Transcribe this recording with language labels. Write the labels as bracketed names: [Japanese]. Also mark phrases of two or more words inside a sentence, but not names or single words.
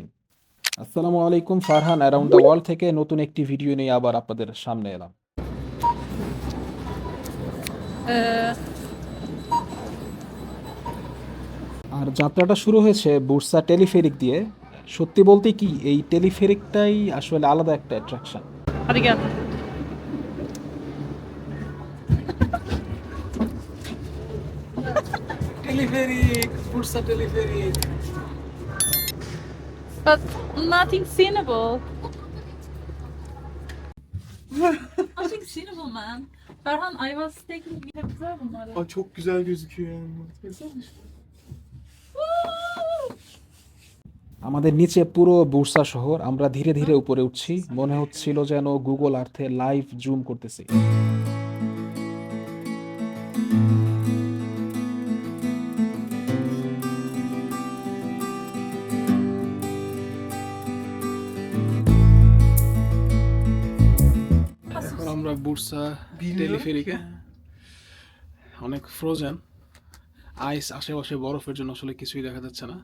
[Bangla] আসসালামু আলাইকুম, ফারহান অ্যারাউন্ড দ্য ওয়ার্ল্ড থেকে নতুন একটি ভিডিও নিয়ে আবার আপনাদের সামনে এলাম। Ee, আর যাত্রাটা শুরু হয়েছে বুরসা টেলিফেরিক দিয়ে। সত্যি বলতে কি, এই টেলিফেরিকটাই আসলে আলাদা একটা অ্যাট্রাকশন। [Turkish] hadi gel. [Bangla] টেলিফেরিক, বুরসা টেলিফেরিক। [English] But nothing sinnable. Nothing sinnable, man. Ferhan, I was taking [Turkish] bir güzel bunları. Aa, çok güzel gözüküyor yani. Baksana işte. [Bangla] আমাদের নিচে পুরো বুরসা শহর, আমরা ধীরে ধীরে উপরে উঠছি, মনে হচ্ছিল যেন গুগল আর্থে [English] live zoom [Bangla] করতেছি। এখন আমরা বুরসা টেলিফেরিকে, অনেক [English] frozen ice, [Bangla] আশেপাশে বরফের জন্য আসলে কিছুই দেখা যাচ্ছে না।